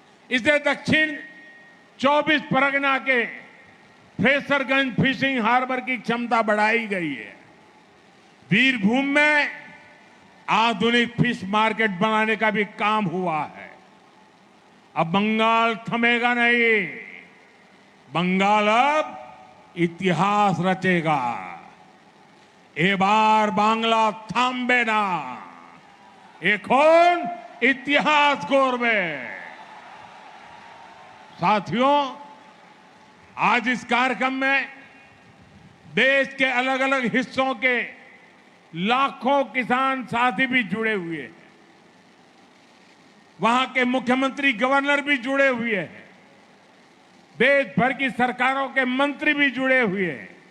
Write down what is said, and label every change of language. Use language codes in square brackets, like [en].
[hi] इससे दक्षिण 24 परगना के फ्रेसरगंज फिशिंग हार्बर की क्षमता बढ़ाई गई है। वीरभूम में आधुनिक फिश मार्केट बनाने का भी काम हुआ है। अब बंगाल थमेगा नहीं, बंगाल अब इतिहास रचेगा। [bn] এবার বাংলা থামবে না, এখন [hi] इतिहास गौरवे। साथियों, आज इस कार्यक्रम में देश के अलग अलग हिस्सों के लाखों किसान साथी भी जुड़े हुए हैं। वहां के मुख्यमंत्री, गवर्नर भी जुड़े हुए हैं। देश भर की सरकारों के मंत्री भी जुड़े हुए हैं।